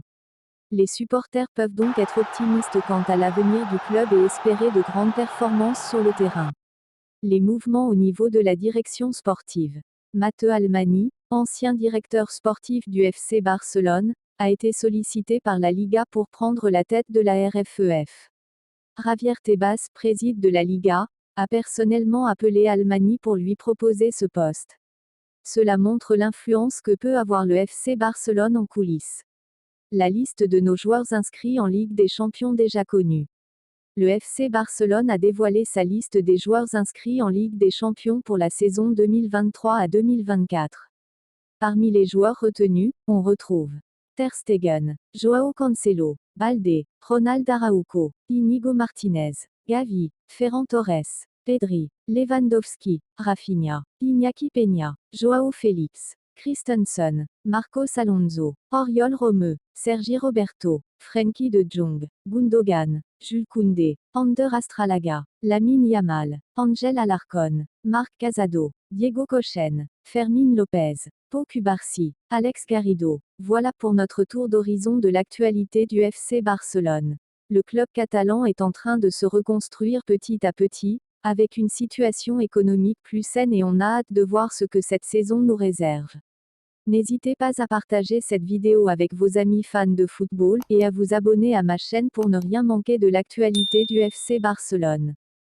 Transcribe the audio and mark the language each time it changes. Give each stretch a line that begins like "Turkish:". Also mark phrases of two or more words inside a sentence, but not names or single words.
French: Les supporters peuvent donc être optimistes quant à l'avenir du club et espérer de grandes performances sur le terrain. Les mouvements au niveau de la direction sportive. Matteo Almani, ancien directeur sportif du FC Barcelone, a été sollicité par la Liga pour prendre la tête de la RFEF. Javier Tebas, président de la Liga, a personnellement appelé Almani pour lui proposer ce poste. Cela montre l'influence que peut avoir le FC Barcelone en coulisses. La liste de nos joueurs inscrits en Ligue des Champions déjà connue. Le FC Barcelone a dévoilé sa liste des joueurs inscrits en Ligue des Champions pour la saison 2023 à 2024. Parmi les joueurs retenus, on retrouve Ter Stegen, Joao Cancelo, Balde, Ronald Araujo, Íñigo Martínez, Gavi, Ferran Torres, Pedri, Lewandowski, Rafinha, Iñaki Peña, Joao Félix, Christensen, Marcos Alonso, Oriol Romeu, Sergi Roberto, Frenkie de Jong, Gundogan, Jules Koundé, Ander Astralaga, Lamine Yamal, Ángel Alarcón, Marc Casado, Diego Cochen, Fermín López, Pau Cubarsí, Alex Garrido. Voilà pour notre tour d'horizon de l'actualité du FC Barcelone. Le club catalan est en train de se reconstruire petit à petit, avec une situation économique plus saine et on a hâte de voir ce que cette saison nous réserve. N'hésitez pas à partager cette vidéo avec vos amis fans de football et à vous abonner à ma chaîne pour ne rien manquer de l'actualité du FC Barcelone.